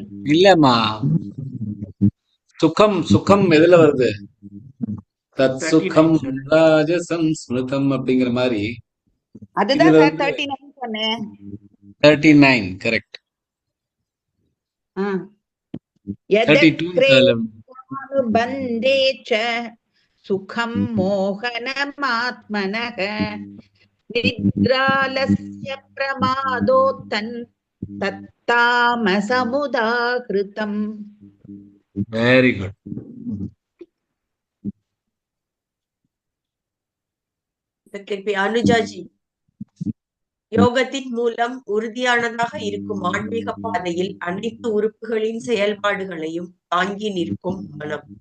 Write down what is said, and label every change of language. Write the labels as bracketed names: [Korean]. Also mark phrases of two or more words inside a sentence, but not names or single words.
[Tamil] இல்லம்மா, சுகம் சுகம் எதுல வருது? [Sanskrit] तत् सुखं राजसं स्मृतम् [Tamil] அப்படிங்கிற மாதிரி. அதுதான் இதுல சார் வந்து 39 சொன்னேன். 39 கரெக்ட். 32 [Sanskrit] बंदे च सुखं मोहनमात्मनः निद्रालस्य प्रमादोत्तन् तत्तामसमुदाहृतम्. [English] very good. [Tamil] திருப்பி அனுஜாஜி. யோகத்தின் மூலம் உறுதியானதாக இருக்கும் ஆன்மீக பாதையில் அனைத்து உறுப்புகளின் செயல்பாடுகளையும் தாங்கி நிற்கும் மனம்.